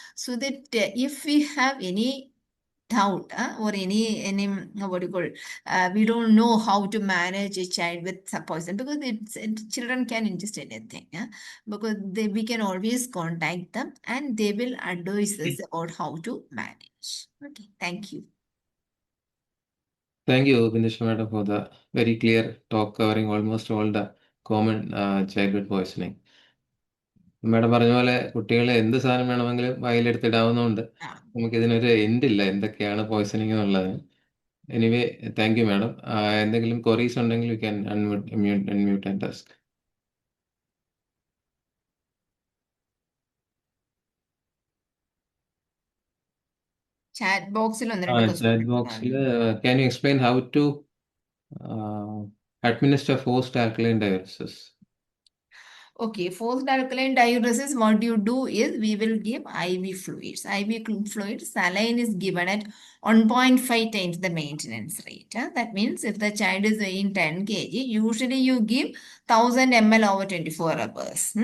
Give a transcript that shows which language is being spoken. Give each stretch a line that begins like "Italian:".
English: So that if we have any doubt or any what do you call it, we don't know how to manage a child with some poison, because children can ingest anything, because we can always contact them and they will advise us about how to manage. Okay, thank you. Thank you, Bindusha madam, for the very clear talk covering almost all the common childhood poisoning.
Malayalam: Madam പറഞ്ഞ പോലെ കുട്ടികളെ എന്ത് സാധനം വേണമെങ്കിലും വായിലെടുത്തിടാവുന്നതുകൊണ്ട് നമുക്ക് ഇതിനൊരു എൻഡില്ല എന്തൊക്കെയാണ് poisoning എന്നുള്ളത്.
English: Anyway thank you madam.
Malayalam: എന്തെങ്കിലും ക്വറീസ് ഉണ്ടെങ്കിൽ
English: You can unmute and task.
Malayalam: Chat ബോക്സിൽ
English: Chat ബോക്സിൽ can you explain how to administer forced alkaline diuresis? Okay, forced alkaline diuresis, what you do is we will give IV fluids. IV fluids, saline is given at 1.5 times the maintenance rate. That means if the child is weighing 10 kg, usually you give 1000 ml over 24 hours.